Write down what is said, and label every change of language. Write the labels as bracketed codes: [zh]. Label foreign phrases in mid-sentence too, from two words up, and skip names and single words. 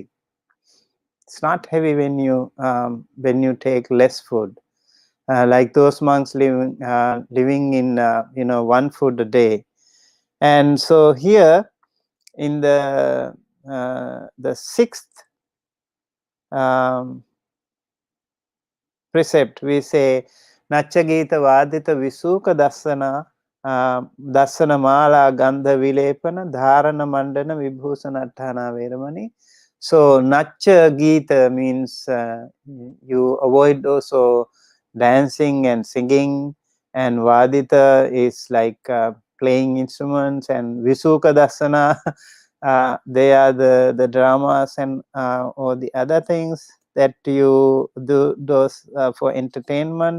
[en] It's not heavy when you take less food, like those monks living in 1 food a day. And so here in the 6th precept, we say [pi] Nachagita Vadita Visuka Dasana Dasana Mala Gandha Vilepana Dharana Mandana Vibhusanatthana Veramani So Nacha Gita [en] means you avoid also dancing and singing, and Vadita is like playing instruments, and [pi] Visuka Dasana, [en] they are the dramas and or the other things that you do those for entertainment.